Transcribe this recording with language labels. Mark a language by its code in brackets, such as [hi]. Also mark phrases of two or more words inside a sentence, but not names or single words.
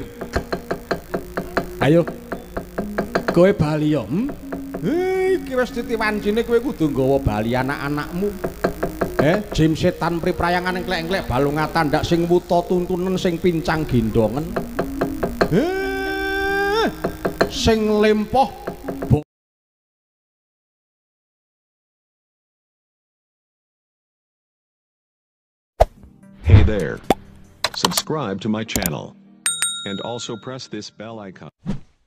[jv] Ayo. Kowe bali yo. Iki wis ditiwancine kowe kudu nggawa bali anak-anakmu. Jim setan priprayangan engklek-engklek balungatan ndak sing wuta tuntunen sing pincang gendongen. Sing lempoh [en] Hey there. Subscribe to my channel. And also press this bell icon.